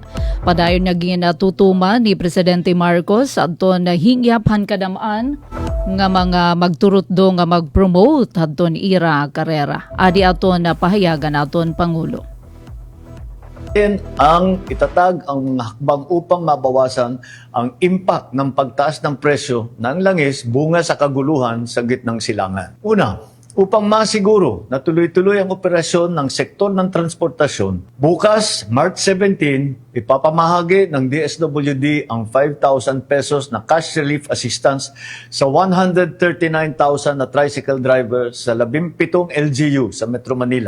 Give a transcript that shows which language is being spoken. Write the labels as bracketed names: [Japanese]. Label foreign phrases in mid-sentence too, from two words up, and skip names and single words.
[Waray] Padayon nga ginatutuman ni Presidente Marcos adton na hingyap han kadamaan nga mga magturot do nga mag-promote adton ira karera. Adi aton na pahayagan aton Pangulo. [Filipino] Ang itatag ang hakbang upang mabawasan ang impact ng pagtaas ng presyo ng langis bunga sa kaguluhan sa gitnang silangan. Una, upang masiguro na tuloy-tuloy ang operasyon ng sektor ng transportasyon, bukas, March 17, ipapamahagi ng DSWD ang 5,000 pesos na [English] cash relief assistance [Filipino] sa 139,000 na [English] tricycle drivers [Filipino] sa 17 LGU sa Metro Manila.